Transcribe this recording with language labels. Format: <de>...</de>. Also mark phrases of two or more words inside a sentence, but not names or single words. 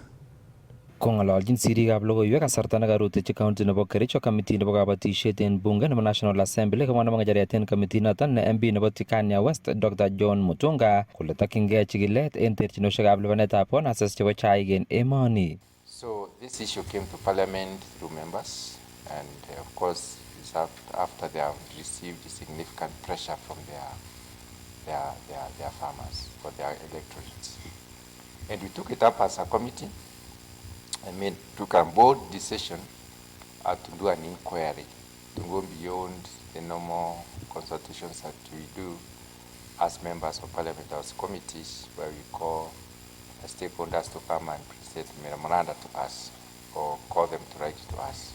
<kln>Kong'ololjin sirikab logoiwek kasarta nekarutechi county nebo Kericho committee nebo kabatisiet en bunge nebo National Assembly komwa nebo ng'echeret en committee noton ne MP nebo Tikania West Dr. John Mutunga kole takyingei chikilet en terchinosiekab lipanetab bonuses chebo chaik en emoni.</kln> <en>So this issue came to parliament through members and of course it's after they have received significant pressure from their farmers for their electorates. And we took it up as a committee. Took a bold decision to do an inquiry, to go beyond the normal consultations that we do as members of parliament, as committees, where we call stakeholders to come and present memoranda to us or call them to write to us.</en>